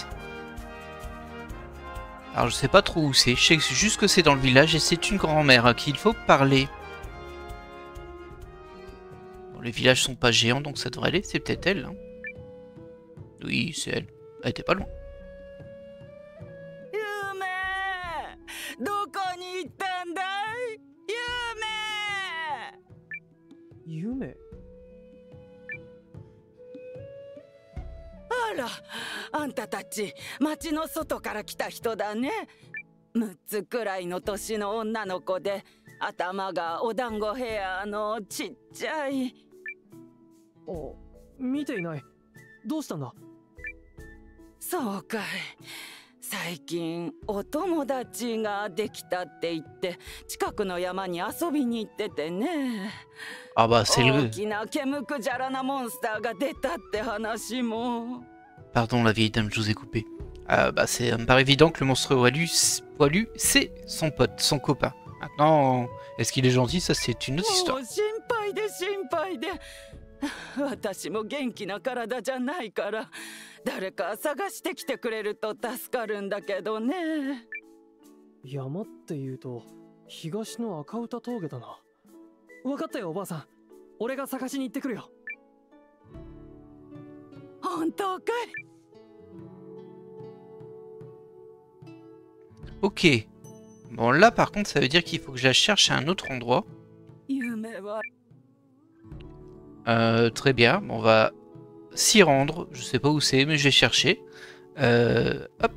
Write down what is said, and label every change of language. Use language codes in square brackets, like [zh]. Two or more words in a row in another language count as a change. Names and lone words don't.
[fr] Alors, je sais pas trop où c'est. Je sais juste que c'est dans le village et c'est une grand-mère à qui il faut parler. Bon, les villages sont pas géants, donc ça devrait aller. C'est peut-être elle. Hein. Oui, c'est elle. Elle était pas loin. Yume. [ja] あら、あんたたち町の外から来た人だね。6つくらいの年の女の子で、頭がお団子ヘアのちっちゃい。あ、見ていない。どうしたんだ。そうかい。最近お友達ができたって言って近くの山に遊びに行っててね。 [fr] Ah bah c'est le... [ja] 大きな毛むくじゃらなモンスターが出たって話も。 [fr] Pardon la vieille dame, je vous ai coupé. Bah ça me paraît évident que le monstre poilu, c'est son pote, son copain. Maintenant, est-ce qu'il est gentil? Ça c'est une autre histoire. [ja] 心配で心配で。私も元気な体じゃないから誰か探してきてくれると助かるんだけどね。山っていうと東の赤歌峠だな。分かったよおばあさん。俺が探しに行ってくるよ。本当かい。 [fr] Ok. Bon là par contre ça veut dire qu'il faut que je la cherche à un autre endroit. [ja] 夢は [fr] Très bien, on va s'y rendre. Je sais pas où c'est, mais je vais chercher.